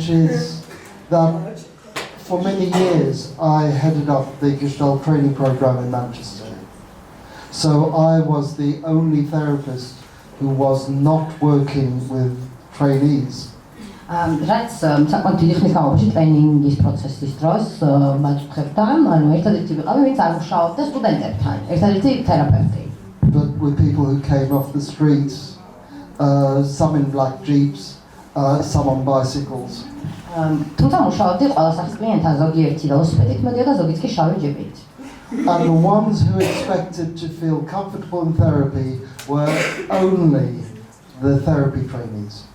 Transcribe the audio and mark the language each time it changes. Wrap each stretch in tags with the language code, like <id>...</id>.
<en>which is that for many years I headed up the Gestalt training program in Manchester. So I was the only therapist who was not working with trainees.</en> <ka>რაც საკმაოდ დიდი ხნის განმავლობაში ტრეინინგის პროცესის დროს მაჩვენებდა, ანუ ერთადერთი ვიყავი, ვინც არ მუშაობდა სტუდენტებთან, ერთადერთი თერაპევტი.</ka> <en>But with people who came off the streets, some in black jeeps, some on bicycles.</en> <ka>თუმცა მუშაობდი ყველა სახის კლიენტთან, ზოგიერთი ველოსიპედით მოდიოდა, ზოგიც კი შავი ჯიპით.</ka> <en>And the ones who expected to feel comfortable in therapy were only the therapy trainees.</en>